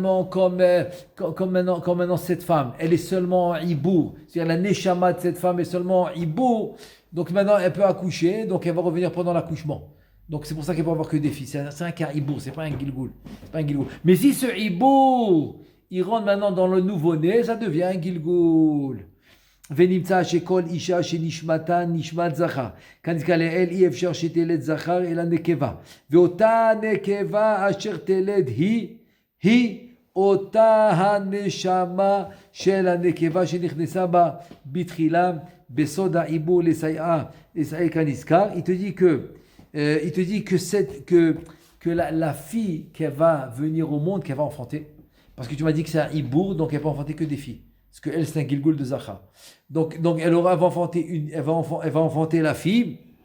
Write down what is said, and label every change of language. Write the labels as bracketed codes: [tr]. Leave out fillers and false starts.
[fr] comme maintenant cette femme, elle est seulement ibour, c'est-à-dire la neshama de cette femme est seulement ibour, donc maintenant elle peut accoucher, donc elle va revenir pendant l'accouchement. Donc c'est pour ça qu'elle peut avoir que des filles. C'est un cas ibour, c'est pas un gilgoul, Mais si ce ibour, il rentre maintenant dans le nouveau-né, ça devient un gilgoul. [he] ונמצא שכל אישה שנשמתה נשמת זכר, כנזכר לאל אי אפשר שתלד זכר אלא נקבה, ואותה נקבה אשר תלד היא אותה הנשמה של הנקבה שנכנסה בה בתחילה בסוד העיבור לסייעה כנזכר. [fr] Il te dit que la fille qui va venir au monde, qu'elle va enfanter, parce que tu m'as dit que c'est un ibour, donc elle peut enfanter que des filles. Parce qu'elle, c'est un gilgoul de Zachar. Donc elle va enfanter la fille.